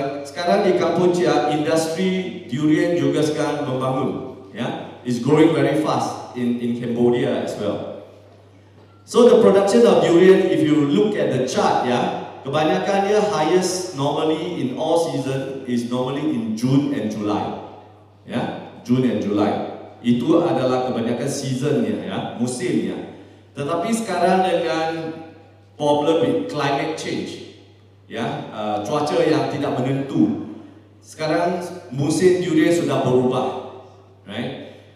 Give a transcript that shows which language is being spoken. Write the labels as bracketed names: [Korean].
[Malay] Sekarang di Kampuchea industri durian juga sekarang membangun ya. [English] It's growing very fast in Cambodia as well. So the production of durian, if you look at the chart ya, [Malay] kebanyakannya [English] highest normally in all season is normally in June and July. Ya, June and July. [Malay] Itu adalah kebanyakan seasonnya, ya, musimnya. Tetapi sekarang dengan [English] problem with climate change, [Malay] ya, cuaca yang tidak menentu, sekarang musim durian sudah berubah, right?